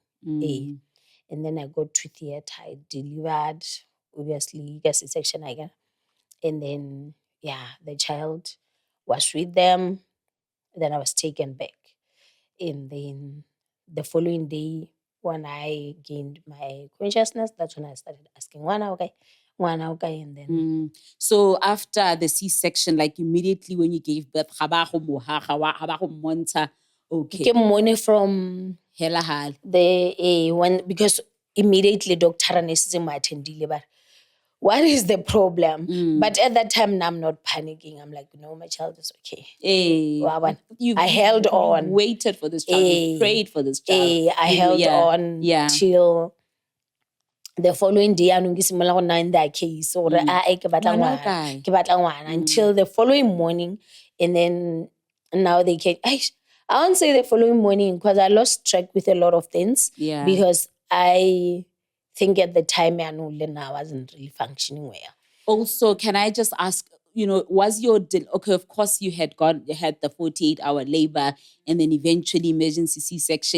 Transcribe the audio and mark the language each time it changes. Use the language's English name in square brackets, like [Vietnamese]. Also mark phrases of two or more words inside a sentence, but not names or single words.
[English] And then I got to theater, I delivered, obviously, guess it's section I got. And then, yeah, the child was with them. Then I was taken back. And then the following day, when I gained my consciousness, that's when I started asking, [Tswana] okay, ngwana o ka [English] and then. So after the C-section, like immediately when you gave birth, [Tswana] ga ba go mmontsha, okay. Ke mmone from Hela hal. [English] the when, because immediately doctor and nurses [Tswana] mo attendile ba, [English] what is the problem? But at that time, now I'm not panicking. I'm like, no, my child is okay. I held on. You waited for this child. You prayed for this child. I held on till the following day. [Tswana] Anong ke simola go nna [English] in that case. Or [Tswana] ke batla ngwana [English] until the following morning, and then now they can. I won't say the following morning because I lost track with a lot of things. Yeah. Because I think at the time I wasn't really functioning well. Also, can I just ask, was your, okay, of course you had the 48-hour labor and then eventually emergency C-section.